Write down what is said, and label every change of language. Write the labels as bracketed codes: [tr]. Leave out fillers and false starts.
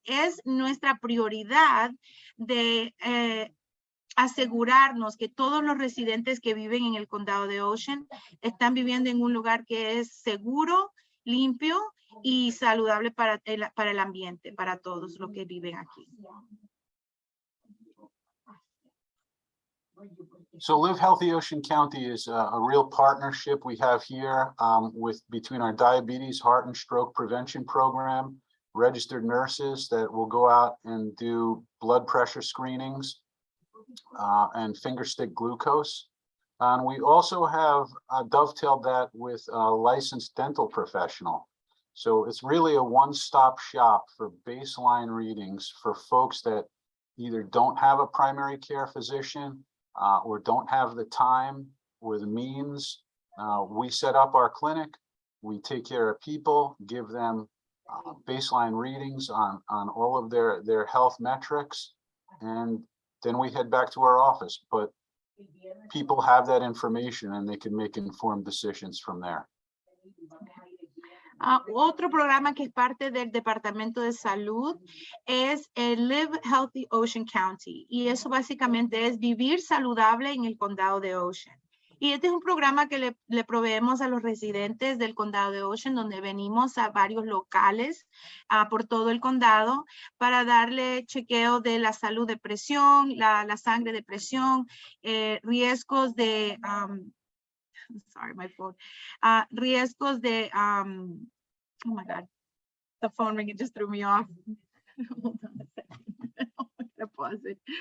[es] Es nuestra prioridad de asegurarnos que todos los residentes que viven en el condado de Ocean están viviendo en un lugar que es seguro, limpio y saludable para el ambiente, para todos los que viven aquí. [en] So Live Healthy Ocean County is a real partnership we have here between our diabetes, heart and stroke prevention program, registered nurses that will go out and do blood pressure screenings and finger stick glucose. And we also have dovetailed that with a licensed dental professional. So it's really a one-stop shop for baseline readings for folks that either don't have a primary care physician or don't have the time or the means. We set up our clinic, we take care of people, give them baseline readings on all of their health metrics, and then we head back to our office. But people have that information and they can make informed decisions from there. [es] Otro programa que es parte del Departamento de Salud es el Live Healthy Ocean County. Y eso básicamente es vivir saludable en el condado de Ocean. Y este es un programa que le proveemos a los residentes del condado de Ocean, donde venimos a varios locales por todo el condado para darle chequeo de la salud de presión, la sangre de presión, riesgos de, [en] sorry, my phone, [es] riesgos de, [en] oh my God, the phone ringing just threw me off. Hold on a second. I'm gonna pause it.